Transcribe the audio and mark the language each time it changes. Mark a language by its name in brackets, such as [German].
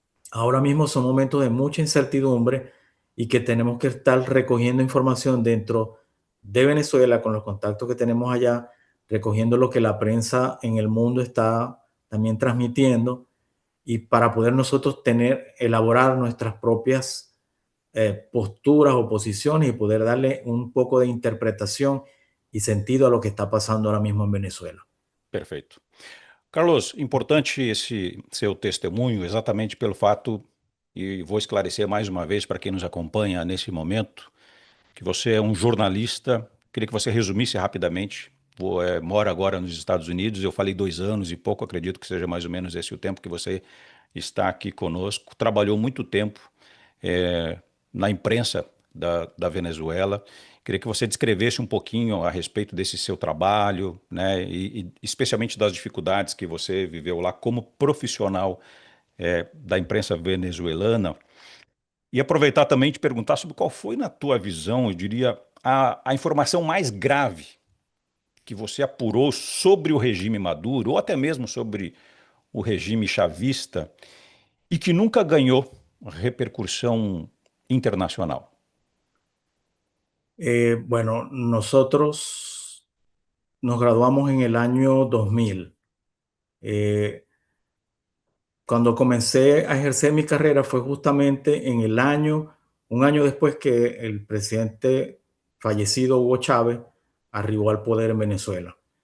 [Spanish] Ahora mismo son momentos de mucha incertidumbre y que tenemos que estar recogiendo información dentro de Venezuela con los contactos que tenemos allá, recogiendo lo que la prensa en el mundo está también transmitiendo y para poder nosotros elaborar nuestras propias posturas o posiciones y poder darle un poco de interpretación y sentido a lo que está pasando ahora mismo en Venezuela. [Portuguese] Perfeito. Carlos, importante esse seu testemunho, exatamente pelo fato, e vou esclarecer mais uma vez para quem nos acompanha nesse momento, que você é um jornalista. Queria que você resumisse rapidamente. Mora agora nos Estados Unidos, eu falei 2 anos e pouco, acredito que seja mais ou menos esse o tempo que você está aqui conosco. Trabalhou muito tempo eh, na imprensa da Venezuela. Queria que você descrevesse um pouquinho a respeito desse seu trabalho, né, e especialmente das dificuldades que você viveu lá como profissional da imprensa venezuelana. E aproveitar também e te perguntar sobre qual foi, na tua visão, eu diria, a informação mais grave que você apurou sobre o regime Maduro, ou até mesmo sobre o regime chavista, e que nunca ganhou repercussão internacional. [Spanish] Bueno, nosotros nos graduamos en el año 2000. Eh, Cuando comencé a ejercer mi carrera fue justamente en un año después que el presidente fallecido Hugo Chávez arribó al poder en Venezuela.